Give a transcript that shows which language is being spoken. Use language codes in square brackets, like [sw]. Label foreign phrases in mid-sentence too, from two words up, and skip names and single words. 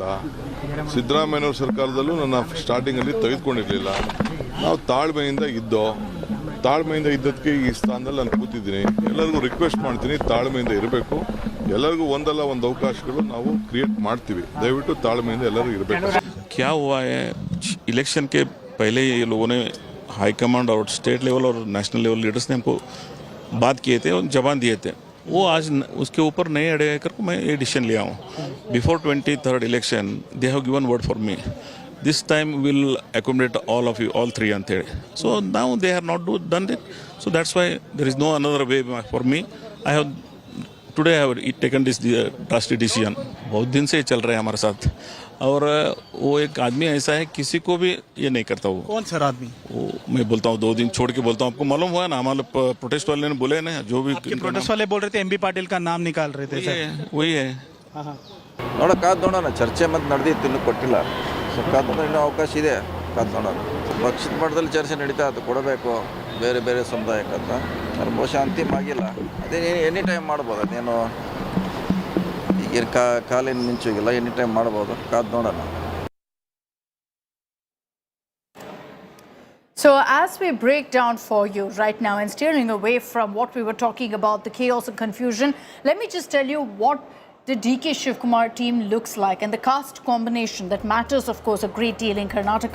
[kn] ಸಿದ್ದರಾಮಯ್ಯನವ್ರ ಸರ್ಕಾರದಲ್ಲೂ ನನ್ನ ಸ್ಟಾರ್ಟಿಂಗ್ ಅಲ್ಲಿ ತೆಗೆದುಕೊಂಡಿರ್ಲಿಲ್ಲ. ನಾವು ತಾಳ್ಮೆಯಿಂದ ಇದ್ದದಕ್ಕೆ ಈ ಸ್ಥಾನದಲ್ಲಿ ನಾನು ಕೂತಿದ್ದೀನಿ. ಎಲ್ಲರಿಗೂ ರಿಕ್ವೆಸ್ಟ್ ಮಾಡ್ತೀನಿ, ತಾಳ್ಮೆಯಿಂದ ಇರಬೇಕು. ಎಲ್ಲರಿಗೂ ಒಂದಲ್ಲ ಒಂದು ಅವಕಾಶಗಳು ನಾವು ಕ್ರಿಯೇಟ್ ಮಾಡ್ತೀವಿ. ದಯವಿಟ್ಟು ತಾಳ್ಮೆಯಿಂದ ಎಲ್ಲರಿಗೂ ಇರಬೇಕು. [hi] क्या हुआ है, इलेक्शन के पहले ये लोगों ने [en] high command [hi] और [en] state level [hi] और [en] national level leaders [hi] ने हमको बात किए थे और जवान दिए थे. वो आज उसके ऊपर नहीं अड़े कर मैं ये डिसीजन लिया हूँ. [en] Before 23rd election they have given word for me. This time we'll accommodate all of you, all three and third. So now they have not done it. So that's why there is no another way for me. Today I have taken this drastic decision. [hi] बहुत दिन से चल रहा है हमारे साथ. और वो एक आदमी ऐसा है, किसी को भी ये नहीं करता. वो कौन सर आदमी? वो मैं बोलता हूँ 2 दिन छोड़ के बोलता हूँ. आपको मालूम हुआ ना, हमारे प्रोटेस्ट वाले ने बोले ना, जो भी प्रोटेस्ट वाले बोल रहे थे MB पाटिल का नाम निकाल रहे थे. वही है. [kn] ನೋಡೋಣ ಚರ್ಚೆ ಮತ್ತೆ ನಡೆದಿತ್ತು, ಇನ್ನೂ ಕೊಟ್ಟಿಲ್ಲ. ಸೊ ಕಾದು ಇನ್ನೂ ಅವಕಾಶ ಇದೆ, ಕಾದು ನೋಡೋಣ. ಪಕ್ಷದ ಮಟ್ಟದಲ್ಲಿ ಚರ್ಚೆ ನಡೀತಾ ಅದು ಕೊಡಬೇಕು ಬೇರೆ ಬೇರೆ ಸಮುದಾಯಕ್ಕಂತ. ಅದು ಬಹುಶಃ ಅಂತಿಮ ಆಗಿಲ್ಲ. ಅದೇ [en] any time [kn] ಮಾಡ್ಬೋದು. ಅದೇನು ಈಗ ಕಾಲೇನು ಮಿಂಚೋಗಿಲ್ಲ, [en] any time [kn] ಮಾಡ್ಬೋದು. ಕಾದು ನೋಡೋಣ. [en] So as we break down for you right now and steering away from what we were talking about, the chaos and confusion, let me just tell you what the DK Shivakumar team looks like, and the caste combination that matters, of course, a great deal in Karnataka.